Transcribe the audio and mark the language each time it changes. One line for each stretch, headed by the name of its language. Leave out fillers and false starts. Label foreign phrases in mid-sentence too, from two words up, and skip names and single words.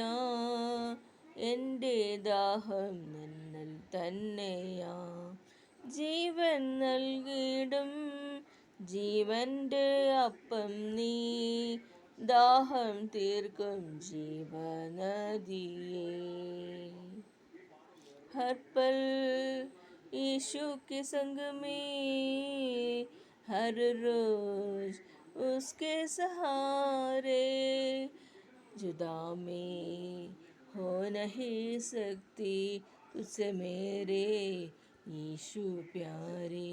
Malayalam: എൻ്റെ ദാഹം നിന്നിൽ തന്നെയാ. ജീവൻ നൽകിടും ജീവൻ്റെ അപ്പം നീ, ദാഹം തീർക്കും ജീവനദിയേ.
Hindi: हर पल यीशु के संग में, हर रोज उसके सहारे, जुदा में हो नहीं सकती तुझसे मेरे यीशु प्यारे.